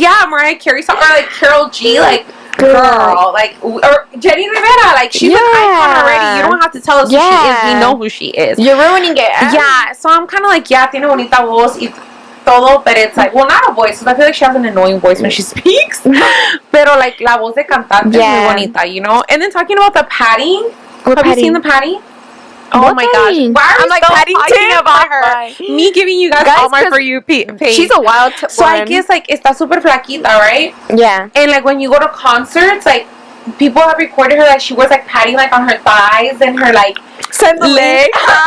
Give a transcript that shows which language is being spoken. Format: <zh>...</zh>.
<en>Mariah Carey song, or like Karol G, like. Girl, like, or Jenny Rivera, like, she's an icon already. You don't have to tell us who she is. We know who she is. You're ruining it. Yeah, so I'm kind of like,</en> <es>tiene bonita voz y todo,</es> <en>but it's like, well, not a voice, because I feel like she has an annoying voice when she speaks.</en> <es>Pero, like, la voz de cantante es muy bonita,</es> <en>you know? And then talking about the padding. Have you seen the padding? Oh my gosh. Why are we like talking about her? Me giving you guys all my For You page. She's a wild So I guess, like,</en> <es>está super flaquita,</es> <en>right? Yeah. And, like, when you go to concerts, like, people have recorded her, like, she was, like, padding, like, on her thighs and her, like, legs.</en>